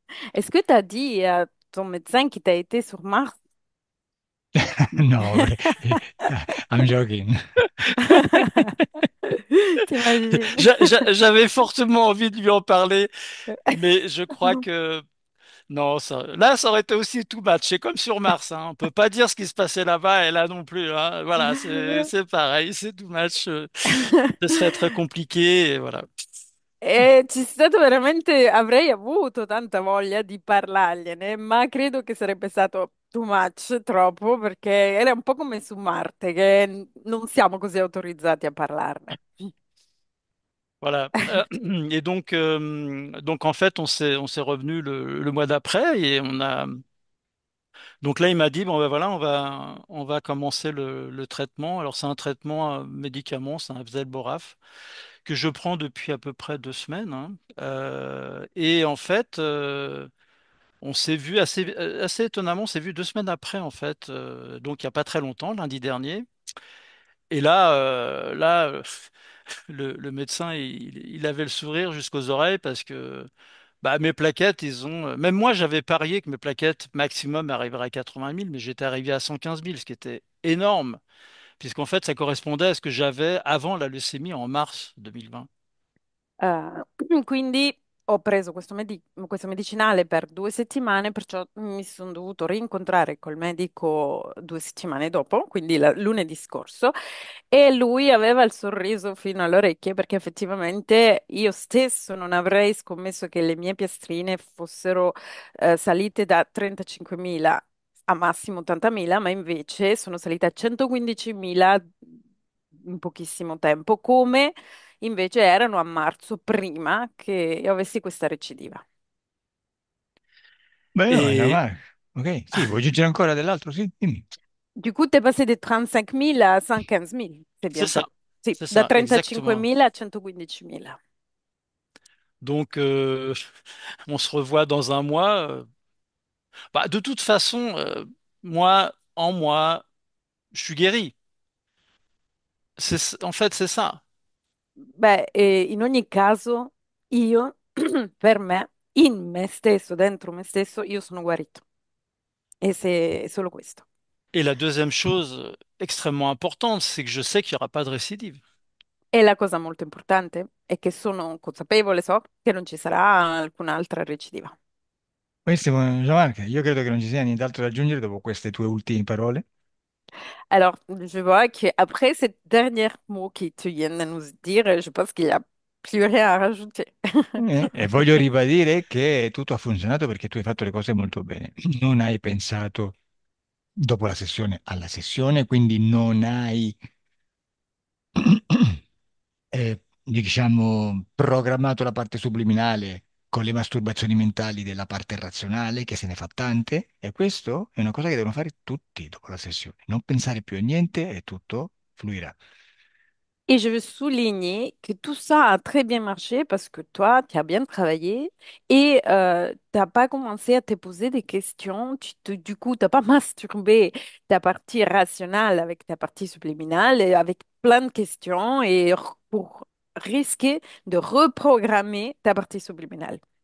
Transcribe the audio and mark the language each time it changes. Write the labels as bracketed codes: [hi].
[fr] Est-ce que tu as dit à ton médecin qu'il t'a été sur Mars? [en] No, I'm joking. [fr] T'imagines? J'avais fortement envie de lui en parler, mais je crois que non, là, ça aurait été aussi too much. C'est comme sur Mars, hein. On peut pas dire ce qui se passait là-bas et là non plus, hein. Voilà, c'est pareil, c'est too much. Ce serait très compliqué, et voilà. [it] E c'è stato veramente, avrei avuto tanta voglia di parlargliene, ma credo che sarebbe stato too much, troppo, perché era un po' come su Marte, che non siamo così autorizzati a parlarne. [fr] Voilà. Et donc en fait, on s'est revenu le mois d'après et on a. Donc là, il m'a dit bon ben voilà, on va commencer le traitement. Alors c'est un traitement médicament, c'est un Zelboraf que je prends depuis à peu près 2 semaines, hein. Et en fait, on s'est vu assez étonnamment, on s'est vu 2 semaines après en fait, donc il y a pas très longtemps, lundi dernier. Et là, le médecin, il avait le sourire jusqu'aux oreilles parce que bah, mes plaquettes, ils ont. Même moi, j'avais parié que mes plaquettes maximum arriveraient à 80 000, mais j'étais arrivé à 115 000, ce qui était énorme, puisqu'en fait, ça correspondait à ce que j'avais avant la leucémie en mars 2020. [it] Quindi ho preso questo medicinale per 2 settimane, perciò mi sono dovuto rincontrare col medico 2 settimane dopo, quindi lunedì scorso, e lui aveva il sorriso fino alle orecchie perché effettivamente io stesso non avrei scommesso che le mie piastrine fossero salite da 35.000 a massimo 80.000, ma invece sono salite a 115.000 in pochissimo tempo, come invece erano a marzo prima che io avessi questa recidiva. Beh, no, è [fr] Et [it] normale. Ok, sì, vuoi aggiungere ancora dell'altro? Sì, dimmi. [fr] Du coup, tu es passé de 35 000 à 115 000. C'est c'est bien ça. ça, [it] Sì, [fr] c'est [it] da [fr] ça, exactement. [it] 35.000 a 115.000. [fr] Donc, on se revoit dans un mois. Bah, de toute façon, moi, en moi, je suis guéri. En fait, c'est ça. [it] Beh, in ogni caso, io, per me, in me stesso, dentro me stesso, io sono guarito. E se è solo questo. [fr] Et la deuxième chose extrêmement importante, c'est que je sais qu'il n'y aura pas de récidive. [it] E la cosa molto importante è che sono consapevole, so che non ci sarà alcun'altra recidiva. Benissimo, Gianmarco, io credo che non ci sia nient'altro da aggiungere dopo queste tue ultime parole. [fr] Alors, je vois qu'après ces derniers mots qui tu viens de nous dire, je pense qu'il n'y a plus rien à rajouter. [it] E voglio ribadire che tutto ha funzionato perché tu hai fatto le cose molto bene. Non hai pensato dopo la sessione alla sessione, quindi non hai diciamo, programmato la parte subliminale con le masturbazioni mentali della parte razionale, che se ne fa tante, e questo è una cosa che devono fare tutti dopo la sessione. Non pensare più a niente e tutto fluirà. [fr] Et je veux souligner que tout ça a très bien marché parce que toi, tu as bien travaillé et tu n'as pas commencé à te poser des questions. Du coup, tu n'as pas masturbé ta partie rationnelle avec ta partie subliminale et avec plein de questions et pour risquer de reprogrammer ta partie subliminale.